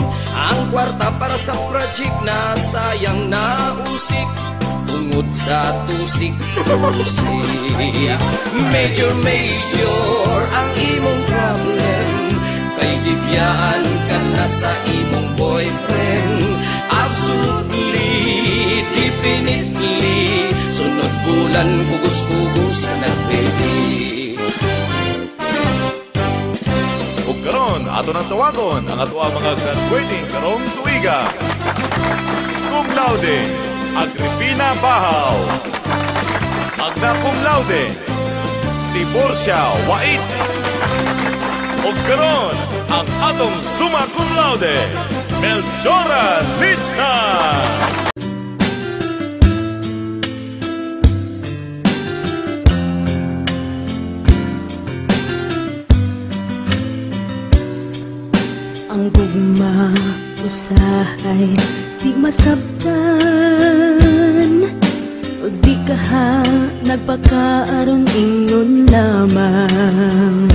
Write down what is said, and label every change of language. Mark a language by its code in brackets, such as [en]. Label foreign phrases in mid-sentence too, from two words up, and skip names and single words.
[ceb] Ang kwarta para sa project na sayang na usik, tungod sa tusik-tusik. Major ang imong problem, kay gibiyaan ka na sa imong boyfriend. [en] Absolutely, definitely, [ceb] sunod bulan kugos-kugos na baby. Karon, ato nang tawagon ang ato mga graduating karong tuiga. [la] Cum laude, [ceb] Agripina Bahaw. [la] Magna cum laude, [ceb] Tiborcia Wait. O karon, ang atong [la] summa cum laude, [ceb] Melchora Lista. Ang gugma usahay di masabtan, o di ka nagpakaaron ingnon lamang.